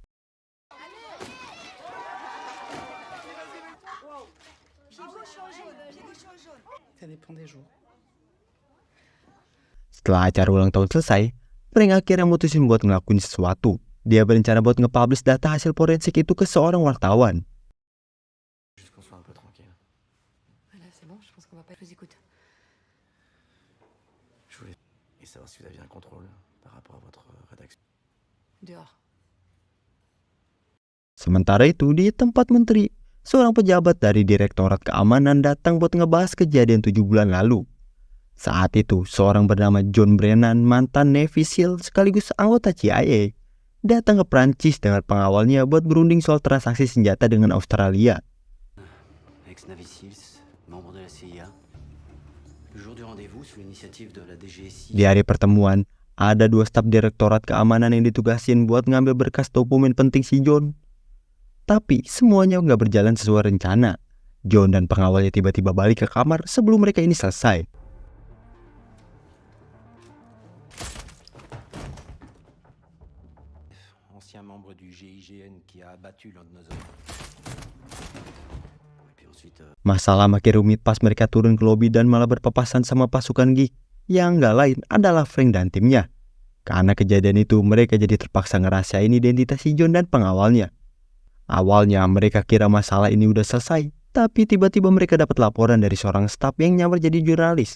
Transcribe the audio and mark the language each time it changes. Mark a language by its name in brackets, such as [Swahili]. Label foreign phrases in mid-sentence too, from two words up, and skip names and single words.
[Indonesian] Setelah acara ulang tahun selesai, Frank akhirnya mutusin buat ngelakuin sesuatu. Dia berencana buat nge-publish data hasil forensik itu ke seorang wartawan. [French] Juste qu'on soit un peu tranquille. Voilà, c'est bon, je pense qu'on va pas... Je vous écoute. Je voulais savoir si vous aviez un contrôle par rapport à votre rédaction. Dehors. [Indonesian] Sementara itu di tempat menteri, seorang pejabat dari Direktorat Keamanan datang buat ngebahas kejadian 7 bulan lalu. Saat itu, seorang bernama John Brennan, mantan Navy SEAL sekaligus anggota CIA, datang ke Prancis dengan pengawalnya buat berunding soal transaksi senjata dengan Australia. [French] Ex-Navy SEALs, membre de la CIA. Le jour du rendez-vous, sous l'initiative de la DGSI. [Indonesian] Di hari pertemuan, ada 2 staf Direktorat Keamanan yang ditugasin buat ngambil berkas dokumen penting si John. Tapi semuanya nggak berjalan sesuai rencana. John dan pengawalnya tiba-tiba balik ke kamar sebelum mereka ini selesai. [French] Ancien membre du GIGN qui a abattu l'un de nos hommes. Et puis ensuite, [Indonesian] Masalah makin rumit pas mereka turun ke lobi dan malah berpapasan sama pasukan geek. Yang nggak lain adalah Frank dan timnya. Karena kejadian itu mereka jadi terpaksa ngerasain identitas si John dan pengawalnya. Awalnya mereka kira masalah ini udah selesai, tapi tiba-tiba mereka dapat laporan dari seorang staf yang nyamar jadi jurnalis.